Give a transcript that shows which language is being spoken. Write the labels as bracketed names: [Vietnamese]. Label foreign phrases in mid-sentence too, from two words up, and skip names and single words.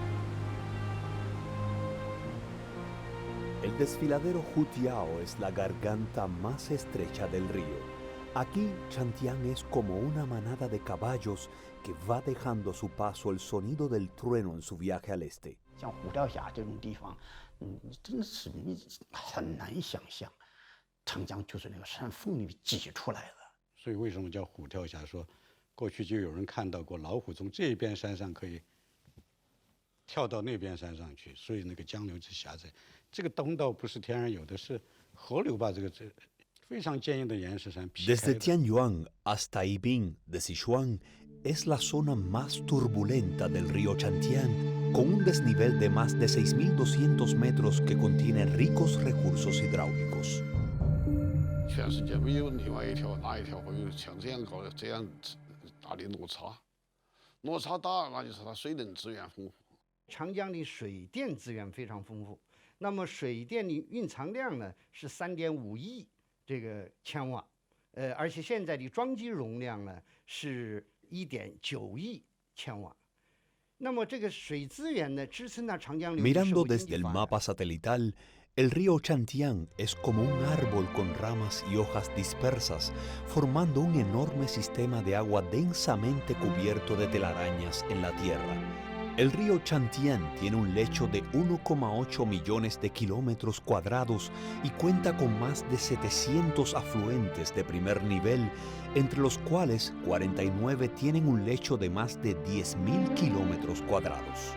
[Spanish] El desfiladero Hutiao es la garganta más estrecha del río. Aquí, Shantian es como una manada de caballos que va dejando a su paso el sonido del trueno en su viaje al este. [Chinese] 像虎跳峡这种地方，真的是你很难想象，长江就是那个山缝里挤出来的。所以为什么叫虎跳峡？说过去就有人看到过老虎从这一边山上可以跳到那边山上去，所以那个江流之狭窄。这个东道不是天然有的，是河流把这个非常坚硬的岩石山劈开的。 [Spanish] Desde Tianyuan hasta Yibin de Sichuan es la zona más turbulenta del río Chantian, con un desnivel de más de 6.200 metros que contiene ricos recursos hidráulicos. [Chinese] 全世界没有另外一条哪一条会有像这样高的这样大的落差，落差大那就是它水能资源丰富。长江的水电资源非常丰富，那么水电的蕴藏量呢是3.5亿这个千瓦，而且现在的装机容量呢是1.9亿千瓦。那么这个水资源呢支撑了长江流域社 [Spanish] Mirando [Chinese] 会经 [Spanish] desde [Chinese] 济 [Spanish] el [Chinese] 发展。 [Spanish] mapa satelital, el río Chantian es como un árbol con ramas y hojas dispersas, formando un enorme sistema de agua densamente cubierto de telarañas en la tierra. El río Chantian tiene un lecho de 1,8 millones de kilómetros cuadrados y cuenta con más de 700 afluentes de primer nivel, entre los cuales 49 tienen un lecho de más de 10.000 kilómetros cuadrados.